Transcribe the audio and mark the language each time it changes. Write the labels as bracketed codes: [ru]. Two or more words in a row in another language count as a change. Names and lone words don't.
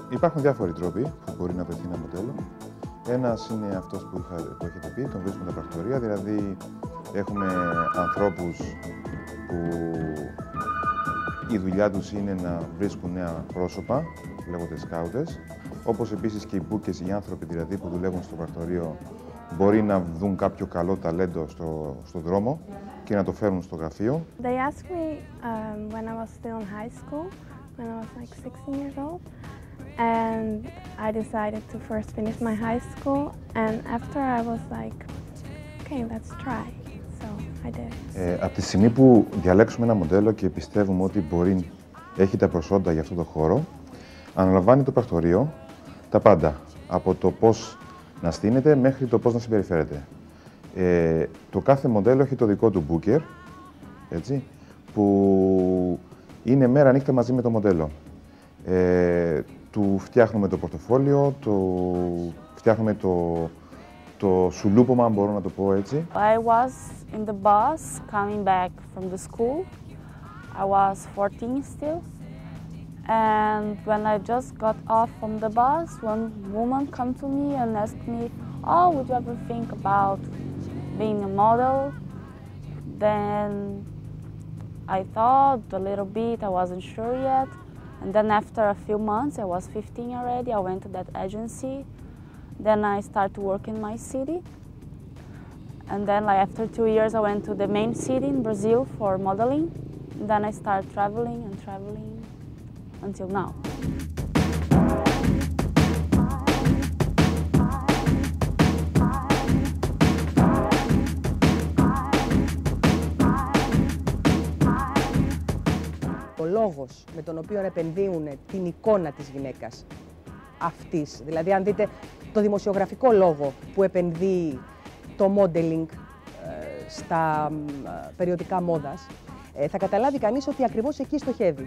[el] Υπάρχουν διάφοροι τρόποι που μπορεί να βρεθεί ένα μοντέλο. Ένας είναι αυτός που έχετε πει, τον βρίσκουμε τα πρακτορία, δηλαδή έχουμε ανθρώπους που η δουλειά τους είναι να βρίσκουν νέα πρόσωπα, λέγονται σκάουτες, όπως επίσης και οι bookers, οι άνθρωποι δηλαδή που δουλεύουν στο πρακτορείο, μπορεί να δουν κάποιο καλό ταλέντο στο δρόμο και να το φέρουν στο γραφείο. [en] They asked me when I was still in high school, when I was like 16 years old, and I decided to first finish my high school, and after I was like, okay, let's try. So I did. [el] Από τη στιγμή που διαλέξουμε ένα μοντέλο και πιστεύουμε ότι έχει τα προσόντα για αυτό το χώρο, αναλαμβάνει το πρακτορείο τα πάντα, από το πώς να στείνεται μέχρι το πώς να συμπεριφέρεται. Το κάθε μοντέλο έχει το δικό του booker, έτσι, που είναι μέρα νύχτα μαζί με το μοντέλο. Του φτιάχνουμε το πορτοφόλιο, φτιάχνουμε το σουλούπομα, αν μπορώ να το πω έτσι. [en] I was in the bus coming back from the school. I was 14 still. And when I just got off from the bus, one woman came to me and asked me, "Oh, would you ever think about being a model?" Then I thought a little bit, I wasn't sure yet. And then after a few months, I was 15 already, I went to that agency. Then I started to work in my city. And then like after 2 years, I went to the main city in Brazil for modeling. And then I started traveling and traveling until now. [el] Ο λόγος με τον οποίο επενδύουν την εικόνα της γυναίκας αυτής, δηλαδή αν δείτε το δημοσιογραφικό λόγο που επενδύει το modeling στα περιοδικά μόδας, θα καταλάβει κανείς ότι ακριβώς εκεί στοχεύει.